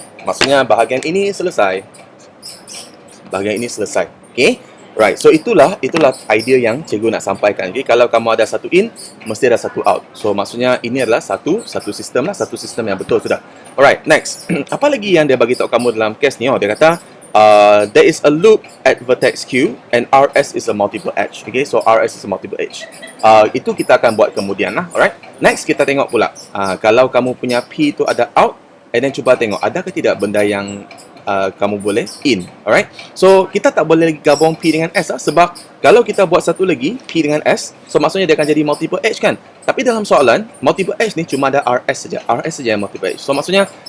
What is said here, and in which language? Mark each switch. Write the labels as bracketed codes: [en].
[ms] Maksudnya bahagian ini selesai. Bahagian ini selesai. Okay. Right, so itulah idea yang cikgu nak sampaikan. Okay? Kalau kamu ada satu in, mesti ada satu out. So maksudnya ini adalah satu sistem lah, satu sistem yang betul sudah. Alright, next. Apa lagi yang dia bagi tahu kamu dalam case ni? Dia kata [en] there is a loop at vertex Q and RS is a multiple edge. Okay, so RS is a multiple edge. [ms] Itu kita akan buat kemudian lah. Alright. Next kita tengok pula. Kalau kamu punya P tu ada out, and then cuba tengok adakah tidak benda yang kamu boleh in. Alright. So kita tak boleh gabung P dengan S sebab kalau kita buat satu lagi P dengan S, so maksudnya dia akan jadi multiple edge kan. Tapi dalam soalan multiple edge ni cuma ada RS saja. RS saja yang multiple edge. So maksudnya